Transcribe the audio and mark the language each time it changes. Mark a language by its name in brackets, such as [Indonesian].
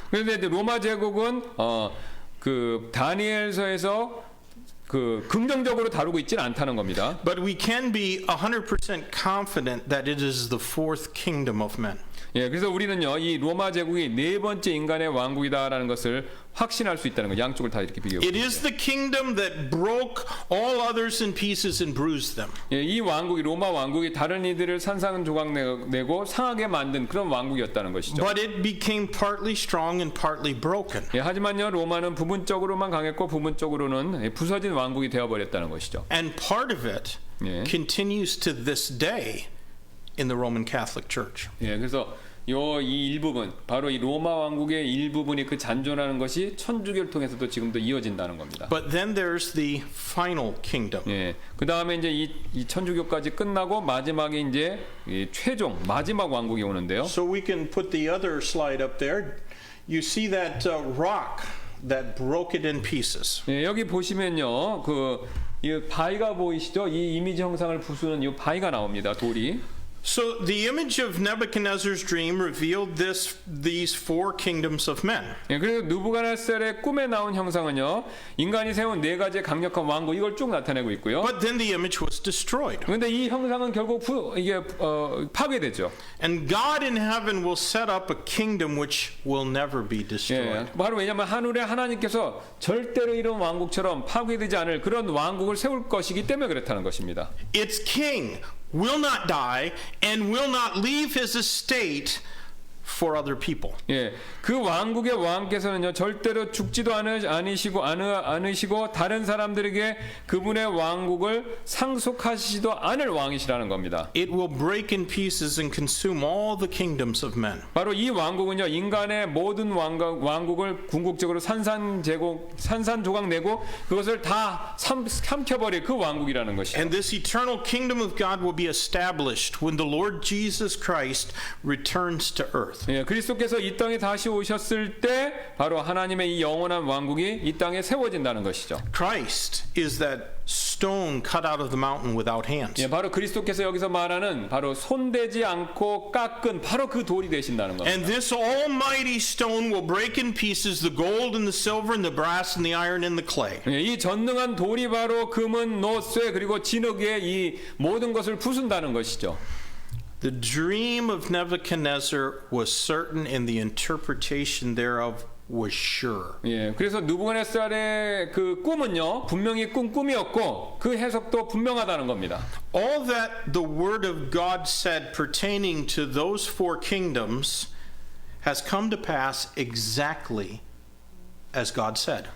[Korean] 그런데 로마 제국은 그 다니엘서에서 그 긍정적으로 다루고 있지는 않다는 겁니다. [English] But we can be 100% confident that it is the fourth kingdom of men. [Korean] 예, 그래서 우리는요 이 로마 제국이 네 번째 인간의 왕국이다라는 것을 확신할 수 있다는 거. 양쪽을 다 이렇게 비교해. [English] It is the kingdom that broke all others in pieces and bruised them. [Korean] 예, 이 왕국이 로마 왕국이 다른 이들을 산산조각 내고 상하게 만든 그런 왕국이었다는 것이죠. [English] But it became partly strong and partly broken. [Korean] 예, 하지만요 로마는 부분적으로만 강했고 부분적으로는 부서진 왕국이 되어버렸다는 것이죠. [English] And part of it [Korean] 예. [English] continues to this day in the Roman Catholic Church. [Korean] 예, 그래서 이 일부분 바로 이 로마 왕국의 일부분이 그 잔존하는 것이 천주교를 통해서도 지금도 이어진다는 겁니다. [English] But then there's the final kingdom. [Korean] 예, 그 다음에 이제 이 천주교까지 끝나고 마지막에 이제 이 최종 마지막 왕국이 오는데요. [English] So we can put the other slide up there. You see that rock that broke it in pieces. [Korean] 예, 여기 보시면요, 이 바위가 보이시죠? 이 이미지 형상을 부수는 이 바위가 나옵니다. 돌이. [English] So the image of Nebuchadnezzar's dream revealed these four kingdoms of men. [Korean] 예, 그래서 느부갓네살의 꿈에 나온 형상은요, 인간이 세운 네 가지의 강력한 왕국 이걸 쭉 나타내고 있고요. [English] But then the image was destroyed. [Korean] 그런데 이 형상은 결국 이게 파괴되죠. [English] And God in heaven will set up a kingdom which will never be destroyed. [Korean] 예, 바로 왜냐하면 하늘에 하나님께서 절대로 이런 왕국처럼 파괴되지 않을 그런 왕국을 세울 것이기 때문에 그렇다는 것입니다. [English] Its king will not die and will not leave his estate for other people. [Korean] 예, 그 왕국의 왕께서는요 절대로 죽지도 않으시고 다른 사람들에게 그분의 왕국을 상속하시지도 않을 왕이시라는 겁니다. [English] It will break in pieces and consume all the kingdoms of men. [Korean] 바로 이 왕국은요 인간의 모든 왕국을 궁극적으로 산산조각 내고 그것을 다 삼켜버릴 그 왕국이라는 것이죠. [English] And this eternal kingdom of God will be established when the Lord Jesus Christ returns to earth. [Korean] 예, 그리스도께서 이 땅에 다시 오셨을 때 바로 하나님의 이 영원한 왕국이 이 땅에 세워진다는 것이죠. [English] Christ is that stone cut out of the mountain without hands. [Korean] 예, 바로 그리스도께서 여기서 말하는 바로 손대지 않고 깎은 바로 그 돌이 되신다는 겁니다. [English] And this almighty stone will break in pieces the gold and the silver and the brass and the iron and the clay. [Korean] 예, 이 전능한 돌이 바로 금은 노쇠 그리고 진흙의 이 모든 것을 부순다는 것이죠. [English] The dream of Nebuchadnezzar was certain and the interpretation thereof was sure. [Korean] 예, 그래서 느부갓네살의 그 꿈은요 분명히 꿈이었고 그 해석도 분명하다는 겁니다. [English] All that the word of God said pertaining to those four kingdoms has come to pass exactly as God said.